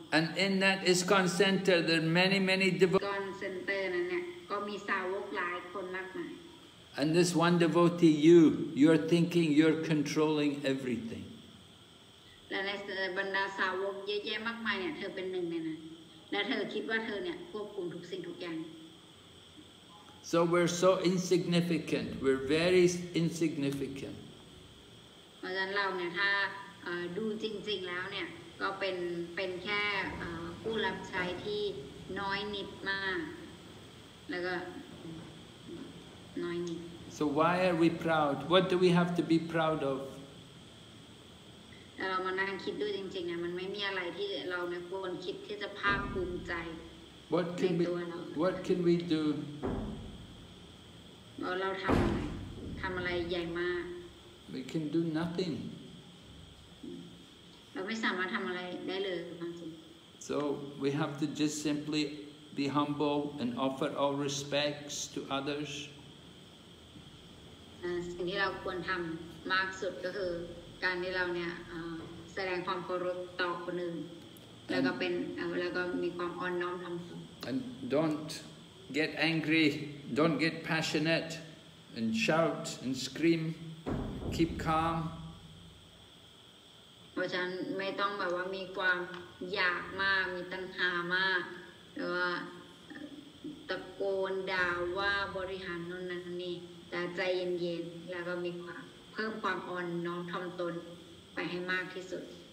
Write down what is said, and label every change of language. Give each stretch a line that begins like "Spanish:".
English: And in that ISKCON center there are many devotees.
Thai: ISKCON center นั้นเนี่ยก็มีสาวกหลายคนมากมาย
English: And this one devotee, you're thinking you're controlling everything.
Thai: และในบรรดาสาวกเยอะแยะมากมายเนี่ยเธอเป็นหนึ่งในนั้นและเธอคิดว่าเธอเนี่ยควบคุมทุกสิ่งทุกอย่าง
English: So we're so insignificant. We're very insignificant.
Thai: เพราะฉะนั้นเราเนี่ยถ้าดูจริงๆแล้วเนี่ยก็เป็นแค่ผู้รับใช้ที่น้อยนิดมากแล้วก็น้อยนิด
English: So why are we proud? What do we have to be proud of?
Thai: เรามานั่งคิดดูจริงๆเนี่ยมันไม่มีอะไรที่เราเนี่ยควรคิดที่จะภาคภูมิใจในตัวเรา
English: What can we do?
Thai: เราทำอะไรใหญ่มาก
English: We can do nothing.
Thai: เราไม่สามารถทำอะไรได้เลยจริง
English: So we have to just simply be humble and offer all respects to others.
Thai: สิ่งที่เราควรทำมากสุดก็คือการที่เราเนี่ยแสดงความเคารพต่อคนอื่นแล้วก็มีความอ่อนน้อมถ่อมตน
English: And don't get angry, don't get passionate and shout and scream. Keep calm.
Thai: เพราะฉะนั้นไม่ต้องแบบว่ามีความอยากมากมีตัณหามากหรือว่าตะโกนด่าว่าบริหารโน่นนั่นนี่แต่ใจเย็นๆแล้วก็มีความเพิ่มความอ่อนน้อมถ่อมตนไปให้มากที่สุด